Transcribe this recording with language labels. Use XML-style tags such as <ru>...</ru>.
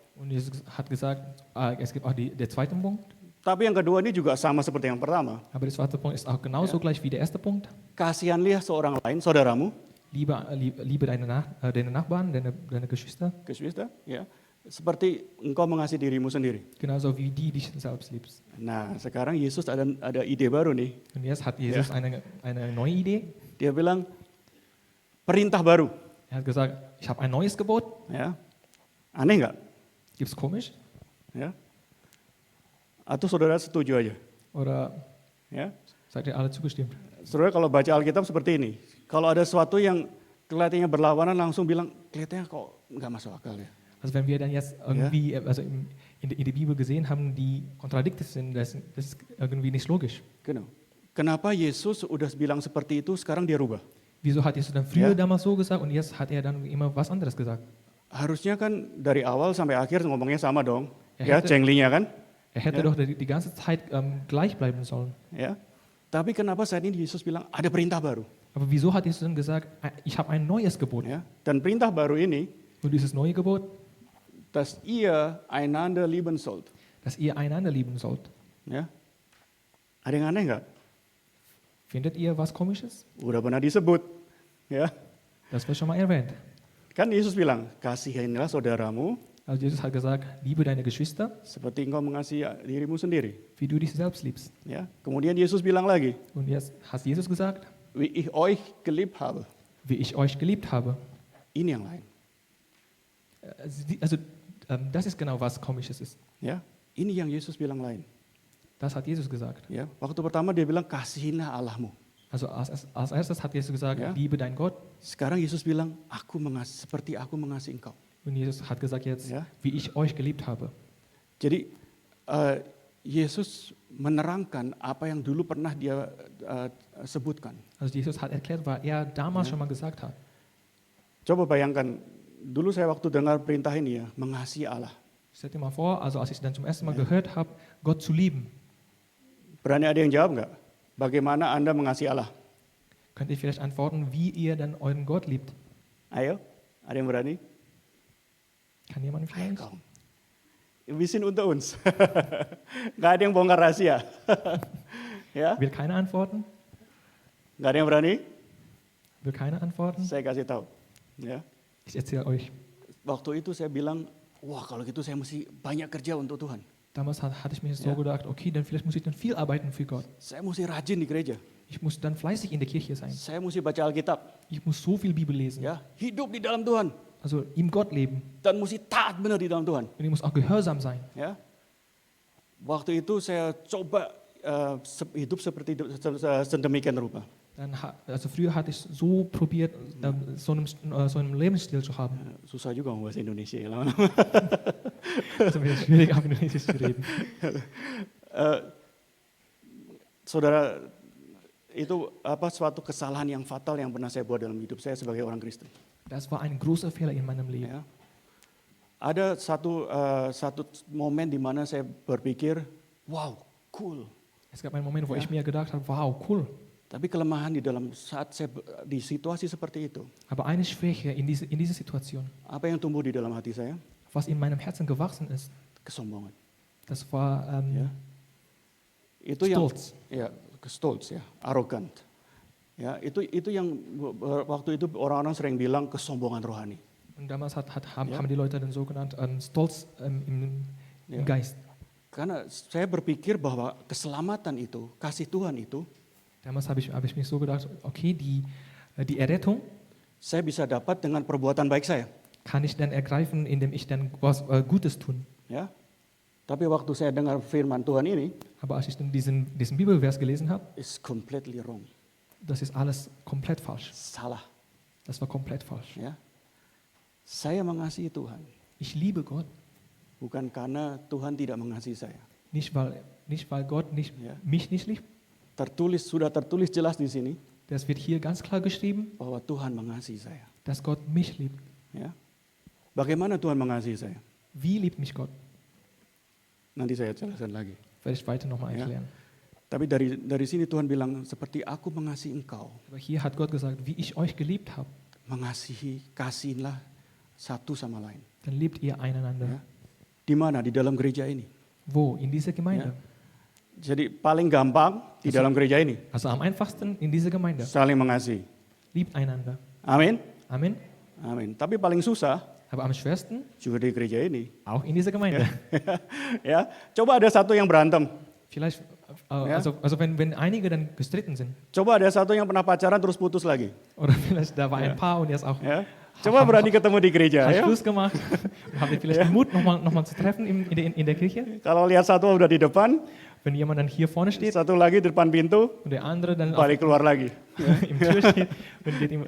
<de>Und Jesus hat gesagt, es gibt auch der zweite Punkt,</de> <id>Tapi yang kedua ini juga sama seperti yang pertama.</id> <de>aber der zweite Punkt ist auch genauso gleich wie der erste Punkt.</de> <id>Kasihanilah seorang lain, saudaramu,</id> <de>Liebe deine Nachbarn, deine Geschwister,</de> <id>Geschwister, ya, seperti engkau mengasihi dirimu sendiri.</id> <de>genauso wie die dich selbst liebst.</de> <id>Nah, sekarang Yesus ada ide baru nih.</id> <de>Und jetzt hat Jesus eine neue Idee.</de> <id>Dia bilang perintah baru.</id> <de>Er hat gesagt, ich habe ein neues Gebot.</de> <id>Ya, aneh nggak?</id> <de>Gibt's komisch?</de> <id>Ya, atau saudara setuju aja?</id> <de>Oder Ya, seid ihr alle zugestimmt?</de> <id>saudara kalau baca Alkitab seperti ini, kalau ada sesuatu yang kelihatannya berlawanan langsung bilang kelihatannya kok nggak masuk akal ya.</id> <de>Also wenn wir dann jetzt irgendwie, also in der Bibel gesehen haben, die kontradiktiv sind, das ist irgendwie nicht logisch. Genau.</de> <id>Kenapa Yesus udah bilang seperti itu, sekarang dia rubah?</id> <de>Wieso hat Jesus dann früher Ja. damals so gesagt und jetzt hat er dann immer was anderes gesagt?</de> <id>Harusnya kan dari awal sampai akhir ngomongnya sama dong. Ya, Ya,</id> <de>hätte-</de> <id>cenglinya kan?</id> <de>Er hätte Ja. doch die ganze Zeit gleich bleiben sollen. Ya.</de> <id>Tapi kenapa saat ini Yesus bilang ada perintah baru?</id> <de>Aber wieso hat Jesus dann gesagt, ich habe ein neues Gebot?</de> <id>Ya. Dan perintah baru ini,</id> <de>Und dieses neue Gebot, dass ihr einander lieben sollt. dass ihr einander lieben sollt.</de> <id>Ya. Ada yang aneh nggak?</id> <de>Findet ihr was Komisches?</de> <id>Udah pernah disebut. Ya.</id> <de>Das wird schon mal erwähnt.</de> <id>Kan Yesus bilang, kasihanilah saudaramu</id> <de>Also Jesus hat gesagt, liebe deine Geschwister,</de> <id>seperti engkau mengasihi dirimu sendiri.</id> <de>wie du dich selbst liebst.</de> <id>Ya. Kemudian Yesus bilang lagi,</id> <de>Und jetzt hat Jesus gesagt, wie ich euch geliebt habe. wie ich euch geliebt habe.</de> <id>Ini yang lain.</id> <de>Also das ist genau was Komisches ist.</de> <id>Ya. Ini yang Yesus bilang lain.</id> <de>Das hat Jesus gesagt.</de> <id>Ya. Waktu pertama dia bilang kasihilah Allahmu.</id> <de>Also als erstes hat Jesus gesagt, Ja. liebe deinen Gott.</de> <id>Sekarang Yesus bilang, aku mengasihi seperti aku mengasihi engkau.</id> <de>Und Jesus hat gesagt jetzt, Ja. wie ich euch geliebt habe.</de> <id>Jadi Yesus menerangkan apa yang dulu pernah dia sebutkan.</id> <de>Also Jesus hat erklärt, was er damals schon mal gesagt hat.</de> <id>Coba bayangkan, dulu saya waktu dengar perintah ini ya, mengasihi Allah.</id> <de>Stell dir mal vor, also als ich dann zum ersten Mal gehört habe, Gott zu lieben,</de> <id>Berani ada yang jawab nggak? Bagaimana Anda mengasihi Allah?</id> <de>könnt ihr vielleicht antworten, wie ihr dann euren Gott liebt.</de> <id>Ayo, ada yang berani?</id> <de>Kann jemand vielleicht? Komm. Wir sind unter uns.</de> <id>Nggak ada yang bongkar rahasia. Ya,</id> <de>Will keiner antworten?</de> <id>nggak ada yang berani?</id> <de>Will keiner antworten?</de> <id>Saya kasih tahu. Ya,</id> <de>Ich erzähle euch.</de> <id>waktu itu saya bilang, wah kalau gitu saya mesti banyak kerja untuk Tuhan.</id> <de>Damals hatte ich mir so Ja. gedacht, okay, dann vielleicht muss ich dann viel arbeiten für Gott.</de> <id>Saya mesti rajin di gereja.</id> <de>Ich muss dann fleißig in der Kirche sein.</de> <id>Saya mesti baca Alkitab.</id> <de>Ich muss so viel Bibel lesen.</de> <id>Ya, hidup di dalam Tuhan</id> <de>Also im Gott leben.</de> <id>dan mesti taat benar di dalam Tuhan.</id> <de>Und ich muss auch gehorsam sein.</de> <id>Ya, waktu itu saya coba hidup seperti sedemikian rupa.</id> <de>Also früher hatte ich so probiert, so einen Lebensstil zu haben.</de> <id>Susah juga ngomong bahasa Indonesia ya lama-lama.</id> <de>Es ist wieder schwierig, auf Indonesisch zu reden.</de> <id>Saudara, itu suatu kesalahan yang fatal yang pernah saya buat dalam hidup saya sebagai orang Kristen.</id> <de>Das war ein großer Fehler in meinem Leben.</de> <id>Ya. Ada satu momen di mana saya berpikir,</id> <en>wow, cool.</en> <de>Es gab einen Moment, wo Ja. ich mir gedacht habe, wow, cool.</de> <id>Tapi kelemahan di dalam saat saya di situasi seperti itu,</id> <de>Aber eine Schwäche in dieser Situation,</de> <id>apa yang tumbuh di dalam hati saya?</id> <de>was in meinem Herzen gewachsen ist,</de> <id>Kesombongan.</id> <de>das war</de> <id>Ya. Itu yang</id> <de>Stolz.</de> <id>ya,</id> <de>stolz</de> <id>ya, arrogant. Ya, itu yang waktu itu orang-orang sering bilang kesombongan rohani.</id> <de>Und damals Ja. haben die Leute dann so genannt, Stolz im Ja. Geist.</de> <id>Karena saya berpikir bahwa keselamatan itu, kasih Tuhan itu,</id> <de>Damals habe ich mir so gedacht, okay, die Errettung</de> <id>saya bisa dapat dengan perbuatan baik saya.</id> <de>kann ich dann ergreifen, indem ich dann was Gutes tun.</de> <id>Ya. Tapi waktu saya dengar firman Tuhan ini,</id> <de>Aber als ich dann diesen Bibelvers gelesen habe,</de> <en>is completely wrong.</en> <de>das ist alles komplett falsch.</de> <id>Salah.</id> <de>Das war komplett falsch.</de> <id>Ya. Saya mengasihi Tuhan,</id> <de>Ich liebe Gott,</de> <id>bukan karena Tuhan tidak mengasihi saya.</id> <de>nicht weil Gott Ja. mich nicht liebt.</de> <id>Sudah tertulis jelas di sini</id> <de>Das wird hier ganz klar geschrieben,</de> <id>bahwa Tuhan mengasihi saya.</id> <de>dass Gott mich liebt.</de> <id>Ya. Bagaimana Tuhan mengasihi saya?</id> <de>Wie liebt mich Gott?</de> <id>Nanti saya jelaskan lagi.</id> <de>Werde ich weiter nochmal Ja. erklären.</de> <id>Tapi dari sini Tuhan bilang seperti aku mengasihi engkau,</id> <de>Aber hier hat Gott gesagt, wie ich euch geliebt habe,</de> <id>kasihinlah satu sama lain.</id> <de>dann liebt ihr einander.</de> <id>Ya. Di mana? Di dalam gereja ini.</id> <de>Wo? In dieser Gemeinde.</de> <id>Jadi paling gampang di dalam gereja ini</id> <de>Also am einfachsten in dieser Gemeinde.</de> <id>saling mengasihi.</id> <de>Liebt einander.</de> <id>Amin.</id> <de>Amen.</de> <id>Amin. Tapi paling susah</id> <de>Aber am schwersten</de> <id>juga di gereja ini.</id> <de>auch in dieser Gemeinde.</de> <id>Ya, coba ada satu yang berantem.</id> <de>Vielleicht, Ja. also wenn einige dann gestritten sind.</de> <id>Coba ada satu yang pernah pacaran terus putus lagi.</id> <de>Oder vielleicht da war ein Paar und jetzt auch</de> <id>Ya. Coba berani ketemu di gereja.</id> <de>hat Ya. Schluss gemacht. Und habt ihr vielleicht den Mut, nochmal zu treffen in der Kirche?</de> <id>Kalau lihat satu udah di depan,</id> <de>Wenn jemand dann hier vorne steht</de> <id>satu lagi di depan pintu,</id> <de>und der andere dann</de> <id>balik keluar lagi.</id> <de>im Tür steht und</de>